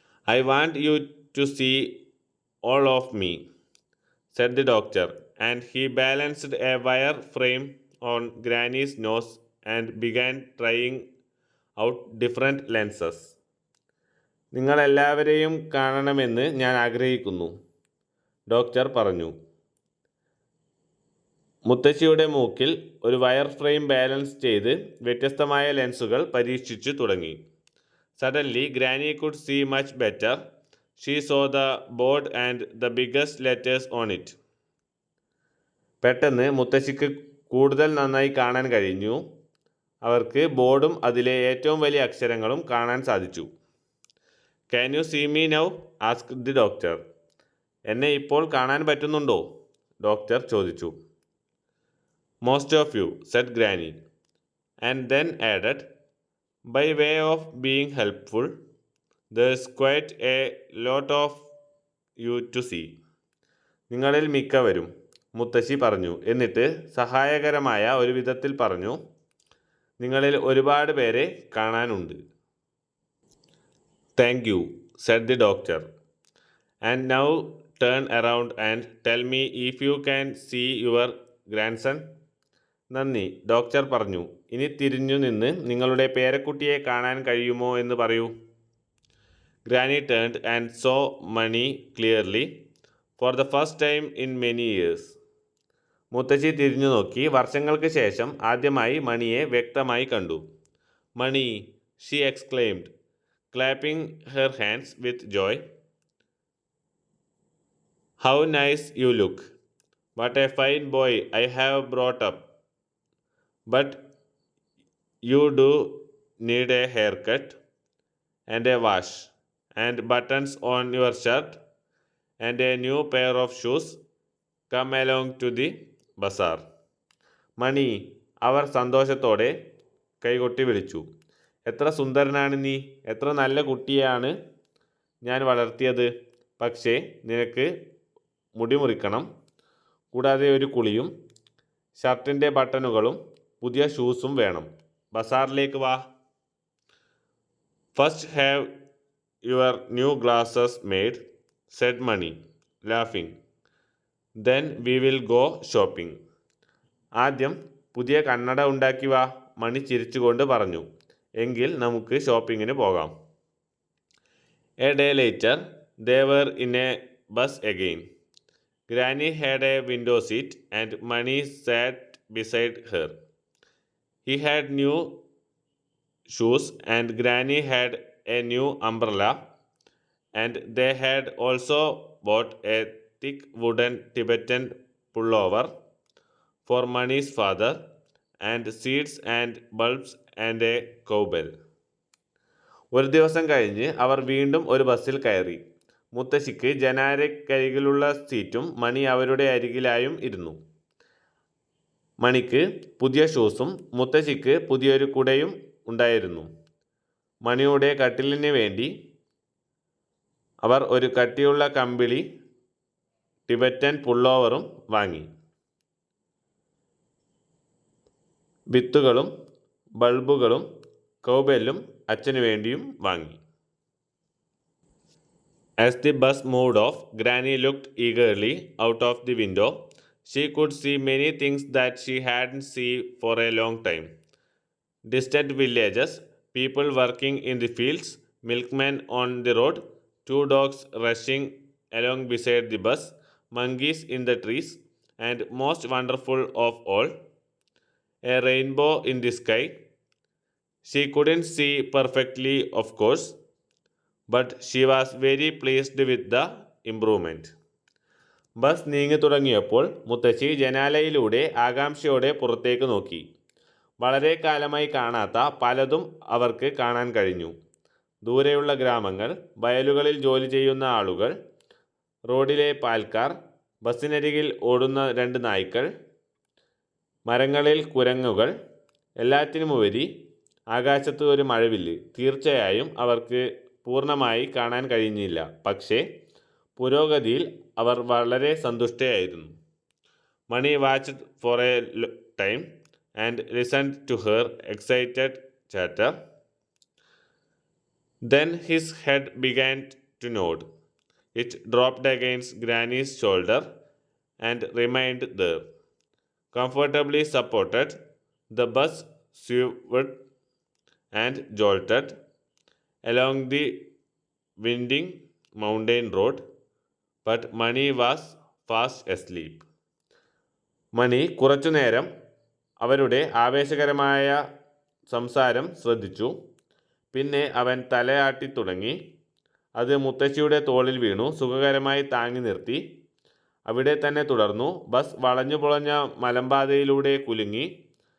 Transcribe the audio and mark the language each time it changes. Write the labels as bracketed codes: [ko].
[en] "I want you to see all of me," said the doctor, and he balanced a wire frame on Granny's nose and began trying out different lenses. [ml] "നിങ്ങളെല്ലാവരെയും കാണണമെന്ന് ഞാൻ ആഗ്രഹിക്കുന്നു," doctor പറഞ്ഞു. മുത്തശ്ശിയുടെ മൂക്കിൽ ഒരു wire frame balance ചെയ്ത് വ്യത്യസ്തമായ ലെൻസുകൾ പരീക്ഷിച്ചു തുടങ്ങി. [en] Suddenly, Granny could see much better. She saw the board and the biggest letters on it. [ml] പെട്ടെന്ന് മുത്തശ്ശിക്ക് കൂടുതൽ നന്നായി കാണാൻ കഴിഞ്ഞു. അവർക്ക് ബോർഡും അതിലെ ഏറ്റവും വലിയ അക്ഷരങ്ങളും കാണാൻ സാധിച്ചു. [en] "Can you see me now?" asked the doctor. [ml] "എന്നെ ഇപ്പോൾ കാണാൻ പറ്റുന്നുണ്ടോ?" ഡോക്ടർ ചോദിച്ചു. [en] "Most of you," said Granny, and then added, "By way of being helpful, there's quite a lot of you to see." [ml] നിങ്ങളിൽ മിക്കവരും, മുത്തശ്ശി പറഞ്ഞു. എന്നിട്ട് സഹായകരമായ ഒരു വിധത്തിൽ പറഞ്ഞു, നിങ്ങളിൽ ഒരുപാട് പേരെ കാണാനുണ്ട്. [en] "Thank you," said the doctor. "And now turn around and tell me if you can see your grandson." [ml] നന്ദി, ഡോക്ടർ പറഞ്ഞു. ഇനി തിരിഞ്ഞു നിന്ന് നിങ്ങളുടെ പേരക്കുട്ടിയെ കാണാൻ കഴിയുമോ എന്ന് പറയൂ. [en] Granny turned and saw Mani clearly for the first time in many years. [ml] മുത്തശ്ശി തിരിഞ്ഞു നോക്കി. വർഷങ്ങൾക്ക് ശേഷം ആദ്യമായി മണിയെ വ്യക്തമായി കണ്ടു. [en] "Mani," she exclaimed, clapping her hands with joy. "How nice you look. What a fine boy I have brought up. But you do need a haircut and a wash and buttons on your shirt and a new pair of shoes. Come along to the bazaar." [ml] "മണി," അവർ സന്തോഷത്തോടെ കൈകൊട്ടി വിളിച്ചു. "എത്ര സുന്ദരനാണ് നീ! എത്ര നല്ല കുട്ടിയാണ് ഞാൻ വളർത്തിയത്. പക്ഷേ നിനക്ക് മുടി മുറിക്കണം, കൂടാതെ ഒരു കുളിയും ഷർട്ടിൻ്റെ ബട്ടണുകളും പുതിയ ഷൂസും വേണം. ബസാറിലേക്ക് വാ." [en] "First have your new glasses made," said Mani, laughing. "Then we will go shopping." [ml] ആദ്യം പുതിയ കണ്ണട ഉണ്ടാക്കി വാ, മണി ചിരിച്ചുകൊണ്ട് പറഞ്ഞു. എങ്കിൽ നമുക്ക് ഷോപ്പിങ്ങിന് പോകാം. [en] A day later, they were in a bus again. Granny had a window seat and Mani sat beside her. He had new shoes and Granny had a new umbrella, and they had also bought a thick wooden Tibetan pullover for Mani's father, and seeds and bulbs and a cowbell. [ml] ഒരു ദിവസം കഴിഞ്ഞ് അവർ വീണ്ടും ഒരു ബസ്സിൽ കയറി. മുത്തശ്ശിക്ക് ജനാലക്കരികിലുള്ള സീറ്റും മണി അവരുടെ അരികിലായും ഇരുന്നു. മണിക്ക് പുതിയ ഷൂസും മുത്തശ്ശിക്ക് പുതിയൊരു കുടയും ഉണ്ടായിരുന്നു. മണിയുടെ കട്ടിലിന് വേണ്ടി അവർ ഒരു കട്ടിയുള്ള കമ്പിളി ടിബറ്റൻ പുള്ളോവറും വാങ്ങി. വിത്തുകളും ബൾബുകളും കൗബെല്ലും അച്ഛനു വേണ്ടിയും വാങ്ങി. [en] As the bus moved off, Granny looked eagerly out of the window. She could see many things that she hadn't seen for a long time. Distant villages, people working in the fields, milkmen on the road, 2 dogs rushing along beside the bus, monkeys in the trees, and most wonderful of all, a rainbow in the sky. She couldn't see perfectly, of course, but she was very pleased with the improvement. [ml] Bus നീങ്ങി തുടങ്ങിയപ്പോൾ മുത്തശ്ശി ജനാലയിലൂടെ ആകാംക്ഷയോടെ പുറത്തേക്ക് നോക്കി. വളരെ കാലമായി കാണാത്ത പലതും അവർക്ക് കാണാൻ കഴിഞ്ഞു. ദൂരെയുള്ള ഗ്രാമങ്ങൾ, വയലുകളിൽ ജോലി ചെയ്യുന്ന ആളുകൾ, റോഡിലെ പാൽക്കാർ, ബസ്സിനരികിൽ ഓടുന്ന 2 നായ്ക്കൾ, മരങ്ങളിൽ കുരങ്ങുകൾ, എല്ലാറ്റിനുമുപരി ആകാശത്ത് ഒരു മഴവില്ല്. തീർച്ചയായും അവർക്ക് പൂർണ്ണമായി കാണാൻ കഴിഞ്ഞില്ല, പക്ഷേ പുരോഗതിയിൽ അവർ വളരെ സന്തുഷ്ടയായിരുന്നു. [en] Mani watched for a time and listened to her excited chatter. Then his head began to nod. It dropped against Granny's shoulder and remained there. Comfortably supported, the bus swerved and jolted along the winding mountain road, but Mani was fast asleep. [ml] മണി കുറച്ചുനേരം അവരുടെ ആവേശകരമായ സംസാരം ശ്രദ്ധിച്ചു. പിന്നെ അവൻ തലയാട്ടി തുടങ്ങി. അത് മുത്തശ്ശിയുടെ തോളിൽ വീണു സുഖകരമായി താങ്ങി നിർത്തി. അവിടെ തന്നെ തുടർന്നു. ബസ് വളഞ്ഞു പൊളഞ്ഞ മലമ്പാതയിലൂടെ കുലുങ്ങി.